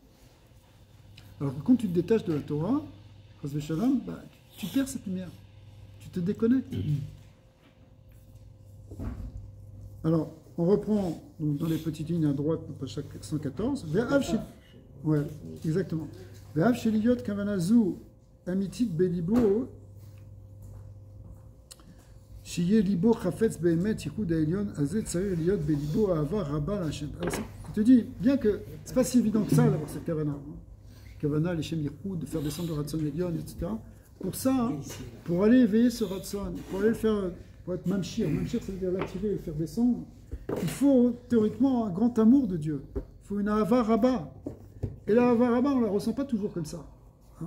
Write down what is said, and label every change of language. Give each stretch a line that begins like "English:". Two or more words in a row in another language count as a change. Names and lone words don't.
French: Alors que quand tu te détaches de la Torah, bah, tu perds cette lumière, tu te déconnectes. Alors, on reprend donc, dans les petites lignes à droite, page 114. Ouais, exactement.
Hebrew: ואף שלהיות כוונה זו אמיתית בלבו שיהיה לבו חפץ באמת ייחוד העליון אזי צריך להיות בלבו אהבה רבה לה.
French: Alors, il te dit, bien que c'est pas si évident que ça d'avoir cette kavana.
Hebrew: כוונה לה' ייחוד,
French: de faire descendre le
Hebrew: רצון עליון,
French: etc. Pour ça, pour aller éveiller ce Ratson, pour aller le faire, pour être mamshir. Mamshir, ça veut dire l'attirer et le faire descendre. Il faut théoriquement un grand amour de Dieu. Il faut une
Hebrew: אהבה רבה.
French: Et la
Hebrew: אהבה רבה,
French: on ne la ressent pas toujours comme ça. Hein?